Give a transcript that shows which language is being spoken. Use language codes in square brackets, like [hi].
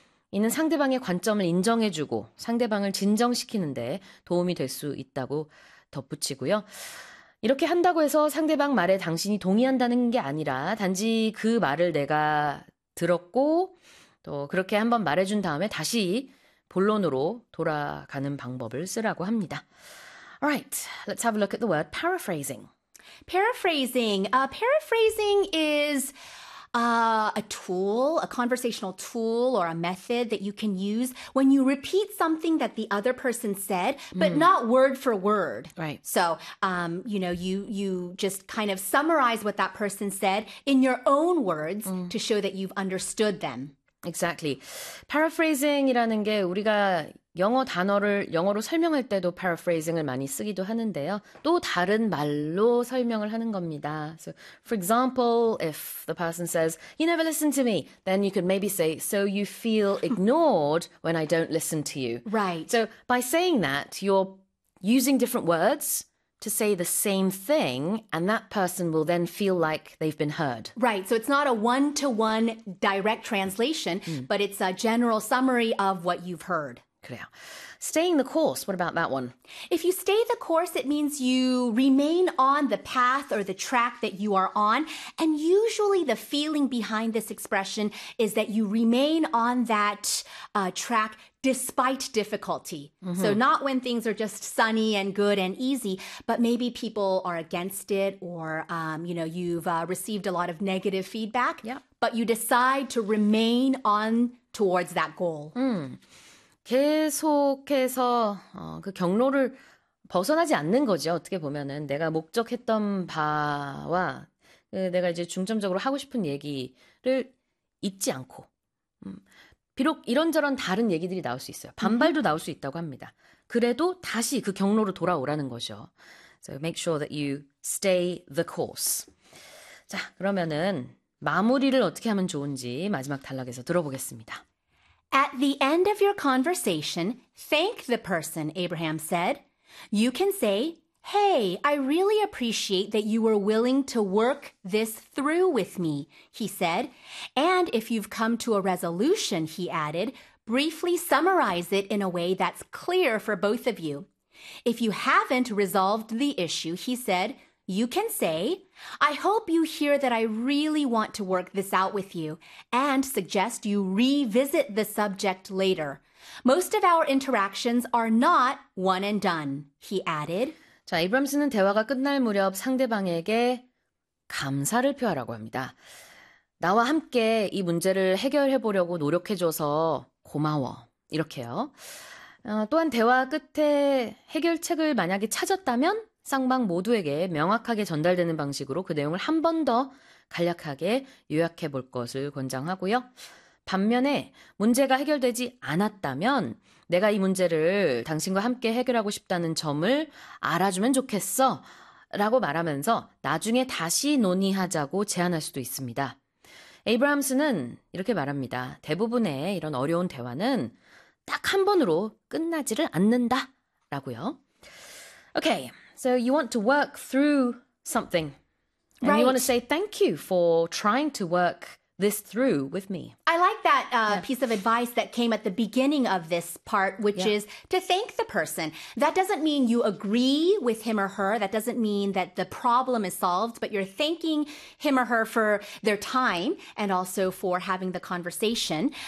[ko] 이는 상대방의 관점을 인정해주고 상대방을 진정시키는 데 도움이 될 수 있다고 덧붙이고요. 이렇게 한다고 해서 상대방 말에 당신이 동의한다는 게 아니라 단지 그 말을 내가 들었고 또 그렇게 한번 말해준 다음에 다시 본론으로 돌아가는 방법을 쓰라고 합니다. [en] Alright, let's have a look at the word paraphrasing. Paraphrasing. Paraphrasing is... a tool, a conversational tool or a method that you can use when you repeat something that the other person said, but not word for word. Right. So, you know, you just kind of summarize what that person said in your own words to show that you've understood them. Exactly. [ko] Paraphrasing이라는 게 우리가 영어 단어를 영어로 설명할 때도 paraphrasing을 많이 쓰기도 하는데요. 또 다른 말로 설명을 하는 겁니다. [en] So, for example, if the person says, "You never listen to me," then you could maybe say, "So you feel ignored when I don't listen to you." Right. So, by saying that, you're using different words to say the same thing, and that person will then feel like they've been heard. Right, so it's not a one-to-one direct translation, but it's a general summary of what you've heard. [ko] 그래요. [en] Staying the course, what about that one? If you stay the course, it means you remain on the path or the track that you are on. And usually the feeling behind this expression is that you remain on that track despite difficulty. Mm-hmm. So not when things are just sunny and good and easy, but maybe people are against it or, you know, you've received a lot of negative feedback. Yeah. But you decide to remain on towards that goal. Mm. [ko] 계속해서 그 경로를 벗어나지 않는 거죠. 어떻게 보면은 내가 목적했던 바와 내가 이제 중점적으로 하고 싶은 얘기를 잊지 않고 비록 이런저런 다른 얘기들이 나올 수 있어요. 반발도 나올 수 있다고 합니다. 그래도 다시 그 경로로 돌아오라는 거죠. So make sure that you stay the course. 자, 그러면은 마무리를 어떻게 하면 좋은지 마지막 단락에서 들어보겠습니다. [en] At the end of your conversation, thank the person, Abraham said. You can say, "Hey, I really appreciate that you were willing to work this through with me," he said. And if you've come to a resolution, he added, briefly summarize it in a way that's clear for both of you. If you haven't resolved the issue, he said, you can say, "I hope you hear that I really want to work this out with you and suggest you revisit the subject later. Most of our interactions are not one and done," he added. [ko] 자, 이브람스는 대화가 끝날 무렵 상대방에게 감사를 표하라고 합니다. 나와 함께 이 문제를 해결해 보려고 노력해 줘서 고마워. 이렇게요. 또한 대화 끝에 해결책을 만약에 찾았다면 쌍방 모두에게 명확하게 전달되는 방식으로 그 내용을 한 번 더 간략하게 요약해 볼 것을 권장하고요. 반면에 문제가 해결되지 않았다면 내가 이 문제를 당신과 함께 해결하고 싶다는 점을 알아주면 좋겠어 라고 말하면서 나중에 다시 논의하자고 제안할 수도 있습니다. 에이브람스는 이렇게 말합니다. 대부분의 이런 어려운 대화는 딱 한 번으로 끝나지를 않는다 라고요. 오케이. [en] So you want to work through something. And right. you want to say thank you for trying to work this through with me. I like that piece of advice that came at the beginning of this part, which is to thank the person. That doesn't mean you agree with him or her. That doesn't mean that the problem is solved, but you're thanking him or her for their time and also for having the conversation.